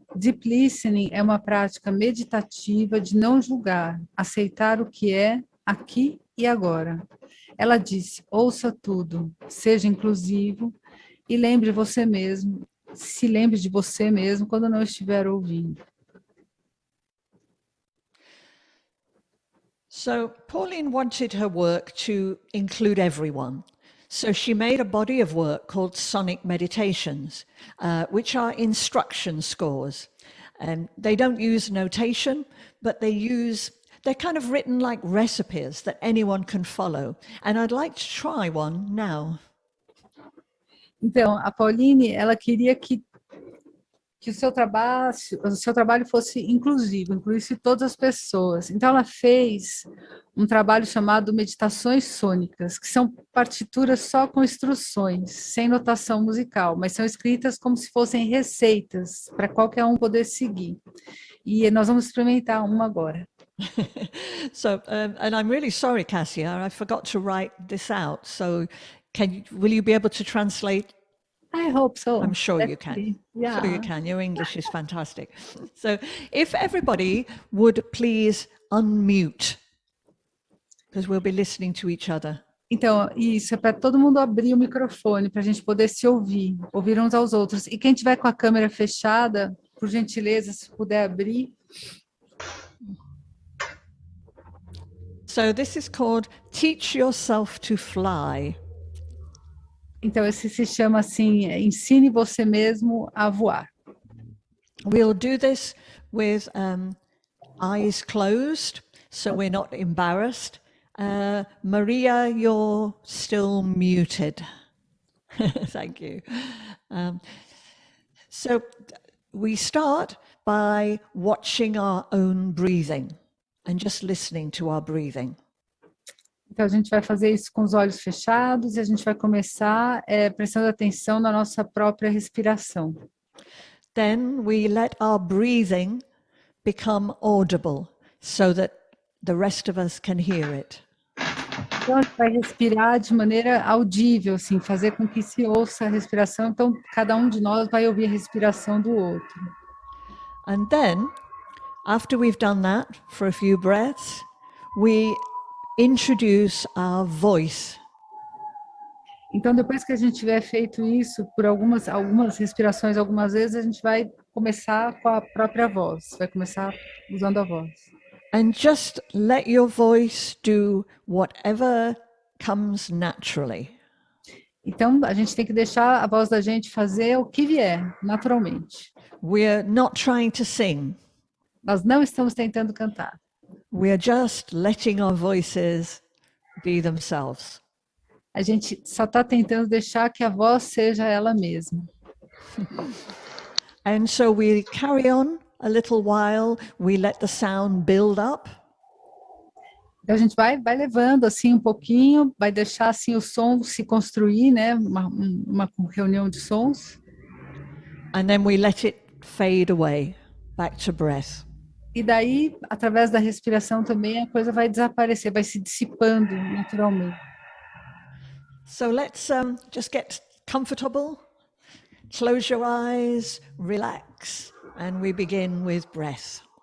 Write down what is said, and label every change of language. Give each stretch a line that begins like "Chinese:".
Portuguese: Deep Listening é uma prática meditativa de não julgar, aceitar o que é aqui e agora. Ela disse, ouça tudo, seja inclusivo e lembre você mesmo, se lembre de você mesmo quando não estiver ouvindo.
English: So Pauline wanted her work to include everyone. So she made a body of work called Sonic Meditations, which are instruction scores. And they don't use notation, but they're kind of written like recipes that anyone can follow. And I'd like to try one now.
Portuguese: Então, a Pauline, ela queria que o seu trabalho fosse inclusivo, incluísse todas as pessoas. Então, ela fez um trabalho chamado Meditações Sônicas, que são partituras só com instruções, sem notação musical, mas são escritas como se fossem receitas, para qualquer um poder seguir. E nós vamos experimentar uma agora.
English: So, and I'm really sorry, Cassia, I forgot to write this out. So will you be able to translate? I hope so. I'm sure Let's you can. see. Yeah. Sure you can. Your English is fantastic. So if everybody would please unmute, because we'll be listening to each other.
Portuguese: Então, isso é para todo mundo abrir o microfone, para a gente poder se ouvir uns aos outros. E quem tiver com a câmera fechada, por gentileza, se puder abrir.
English: So this is called Teach Yourself to Fly.
Portuguese: Então, esse se chama assim, ensine você mesmo a voar.
English: We'll do this with eyes closed, so we're not embarrassed. Maria, you're still muted. Thank you. So we start by watching our own breathing and just listening to our breathing.
Portuguese: Então, a gente vai fazer isso com os olhos fechados e a gente vai começar prestando atenção na nossa própria respiração.
English: Then we let our breathing become audible so that the rest of us can hear it.
Portuguese: Então, a gente vai respirar de maneira audível, assim, fazer com que se ouça a respiração. Então, cada um de nós vai ouvir a respiração do outro.
English: And then, after we've done that for a few breaths, we introduce our voice.
Portuguese: Então, depois que a gente tiver feito isso por algumas respirações, algumas vezes, a gente vai começar com a própria voz, vai começar usando a voz.
English: And just let your voice do whatever comes naturally.
Portuguese: Então, a gente tem que deixar a voz da gente fazer o que vier, naturalmente.
English: We're not trying to sing.
Portuguese: Nós não estamos tentando cantar.
English: We're just letting our voices be themselves.
Portuguese: A gente só está tentando deixar que a voz seja ela mesma.
English: And so we carry on a little while, we let the sound build up.
Portuguese: Então a gente vai levando assim um pouquinho, vai deixar assim o som se construir, né? Uma reunião de sons.
English: And then we let it fade away, back to breath.
Portuguese: E daí, através da respiração também, a coisa vai desaparecer, vai se dissipando naturalmente.
English: So let's just get comfortable, close your eyes, relax, and we begin with breath.